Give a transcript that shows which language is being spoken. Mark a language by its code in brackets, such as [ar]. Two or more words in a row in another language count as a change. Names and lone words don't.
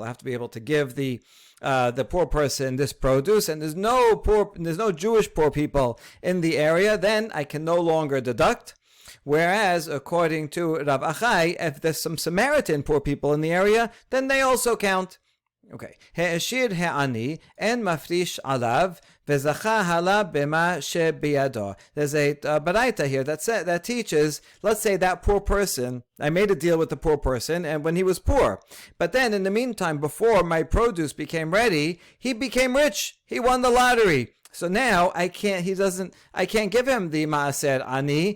[en] I have to be able to give the poor person this produce, and there's no Jewish poor people in the area, then I can no longer deduct. Whereas, according to Rav Achai, if there's some Samaritan poor people in the area, then they also count. [he] Okay. העשיר העני אין מפריש עליו וזכה הלה במה שבידו. [en] There's a baraita here that teaches, let's say that poor person, I made a deal with the poor person, and when he was poor, but then in the meantime, before my produce became ready, he became rich. He won the lottery. So now I can't give him the [he] Maaser Ani.